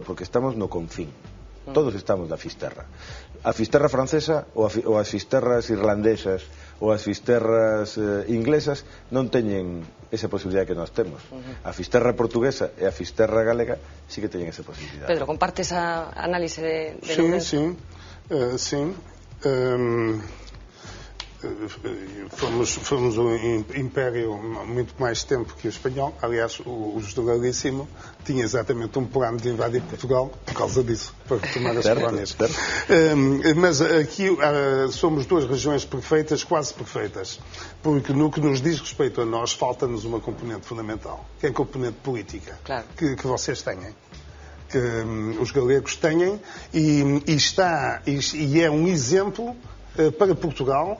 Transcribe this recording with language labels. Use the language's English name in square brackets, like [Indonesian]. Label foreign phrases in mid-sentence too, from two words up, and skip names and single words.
[Galician] Porque estamos no confín. Todos estamos na Fisterra. A Fisterra francesa ou as Fisterras irlandesas ou as Fisterras inglesas non teñen esa posibilidade que nós temos. A Fisterra portuguesa e a Fisterra galega sí que teñen esa posibilidade. Pedro, comparte esa análise de [Portuguese] Sim. Fomos um império muito mais tempo que o espanhol. Aliás, o Generalíssimo tinha exatamente um plano de invadir Portugal por causa disso, para tomar as colónias. Mas aqui somos duas regiões perfeitas, quase perfeitas, porque no que nos diz respeito a nós falta-nos uma componente fundamental, que é a componente política, claro, que vocês têm, que os galegos têm, e é um exemplo para Portugal.